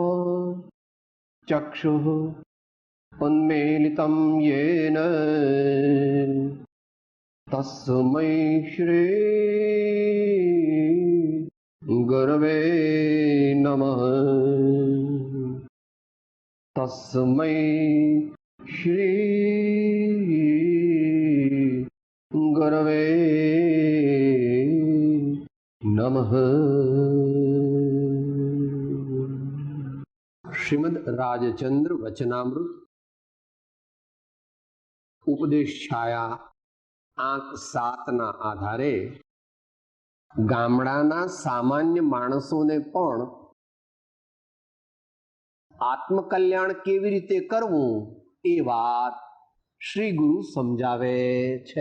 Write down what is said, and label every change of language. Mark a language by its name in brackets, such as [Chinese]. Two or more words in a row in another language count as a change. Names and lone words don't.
[Sanskrit] चक्षुः उन्मीलितं येन तस्मै श्री गुरवे नमः, तस्मै श्री गुरवे नमः। [Gujarati] श्रीमद् राजचंद्र वचनामृत उपदेश छाया આંક 7ના આધારે ગામડાના સામાન્ય માણસોને પણ આત્મકલ્યાણ કેવી રીતે કરવું એ વાત શ્રી ગુરુ સમજાવે છે.